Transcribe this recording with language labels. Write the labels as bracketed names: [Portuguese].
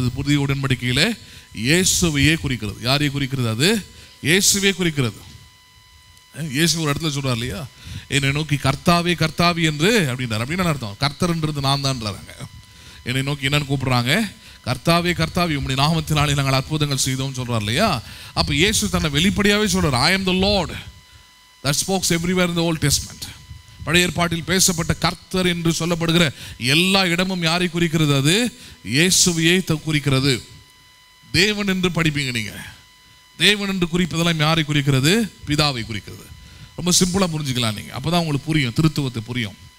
[Tamil] அது புதிய உடன்படிக்கையிலே இயேசுவையே குறிக்கிறது. யாரை குறிக்கிறது? அது இயேசுவே குறிக்கிறது. இயேசு ஒரு இடத்துல சொல்றார் இல்லையா, என்னை நோக்கி கர்த்தாவே கர்த்தாவி என்று அப்படின்றார். அப்படின்னு அர்த்தம் கர்த்தர்ன்றது நான் தான்றாங்க. என்னை நோக்கி என்னன்னு கூப்பிடுறாங்க? கர்த்தாவே கர்த்தாவி உம்முடைய நாமத்தினாலே நாங்கள் அற்புதங்கள் செய்தோம் சொல்றார் இல்லையா. அப்போ இயேசு தன்னை வெளிப்படையாகவே சொல்றார், [English] I am the Lord that speaks everywhere in the Old Testament. [Tamil] பழைய ஏற்பாட்டில் பேசப்பட்ட கர்த்தர் என்று சொல்லப்படுகிற எல்லா இடமும் யாரை குறிக்கிறது? அது இயேசுவையே குறிக்கிறது. தேவன் என்று படிப்பீங்க நீங்க. தேவன் என்று குறிப்பதெல்லாம் யாரை குறிக்கிறது? பிதாவை குறிக்கிறது. ரொம்ப சிம்பிளாக புரிஞ்சுக்கலாம் நீங்கள், அப்போ தான் உங்களுக்கு புரியும், திருத்துவத்தை புரியும்.